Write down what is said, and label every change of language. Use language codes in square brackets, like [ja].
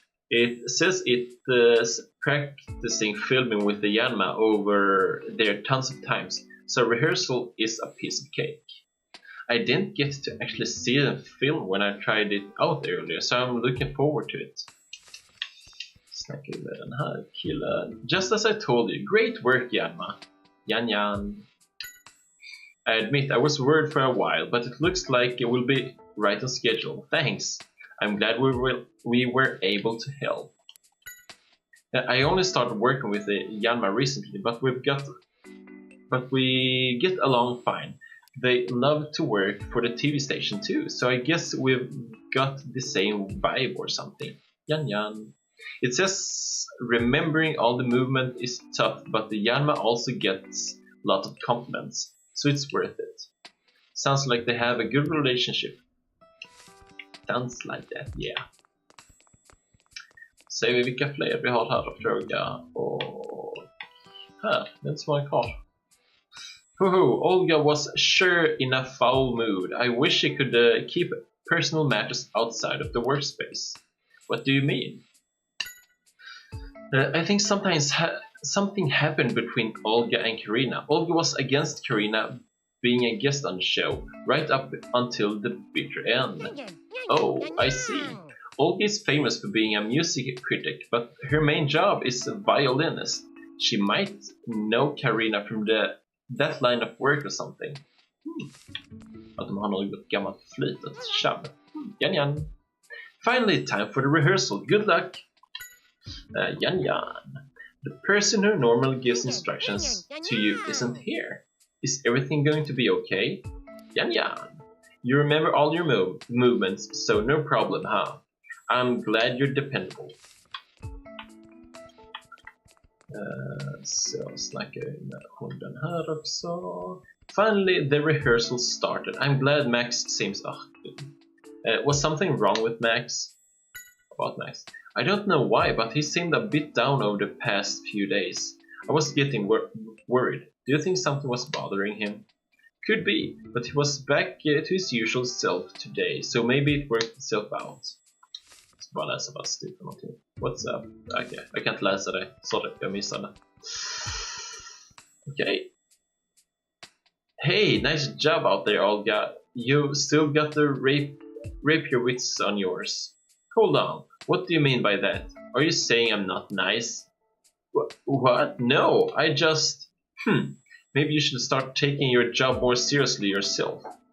[en] It says it's practicing filming with the Yanma over there tons of times, so rehearsal is a piece of cake. I didn't get to actually see the film when I tried it out earlier, so I'm looking forward to it. [sv] Snacka med den här killen. [en] Just as I told you, great work, Yanma. Yan. I admit I was worried for a while, but it looks like it will be right on schedule. Thanks. I'm glad we were able to help. I only started working with the Yanma recently, but we get along fine. They love to work for the TV station too, so I guess we've got the same vibe or something. Yan. It says remembering all the movement is tough, but the Yanma also gets a lot of compliments, so it's worth it. Sounds like they have a good relationship. Sounds like that, yeah. [sv] Ser vi vilka fler vi har här att fråga. Och här, det är inte så många kvar. [en] Olga was sure in a foul mood. I wish she could keep personal matters outside of the workspace. What do you mean? I think something happened between Olga and Karina. Olga was against Karina being a guest on the show, right up until the bitter end. Oh, I see. Olga is famous for being a music critic, but her main job is a violinist. She might know Karina from that line of work or something. [sv] Att de har något gammalt flytet tjabb. Yan. [en] Finally, time for the rehearsal. Good luck. Yan. The person who normally gives instructions to you isn't here. Is everything going to be okay? Yan. You remember all your movements, so no problem, huh? I'm glad you're dependable. [sv] Så snackar vi med hunden här också. [en] Finally, the rehearsal started. I'm glad Max seems... was something wrong with Max? About Max? I don't know why, but he seemed a bit down over the past few days. I was getting worried. Do you think something was bothering him? Could be, but he was back to his usual self today, so maybe it worked itself out. [sv] ska bara läsa vad det för någonting. [en] What's up? [sv] Okej, jag kan inte läsa det. Sorry, jag missade. Okej. [en] Hey, nice job out there, Olga. You still got the rapier wits on yours. Hold on. What do you mean by that? Are you saying I'm not nice? What? No, I just... Maybe you should start taking your job more seriously yourself.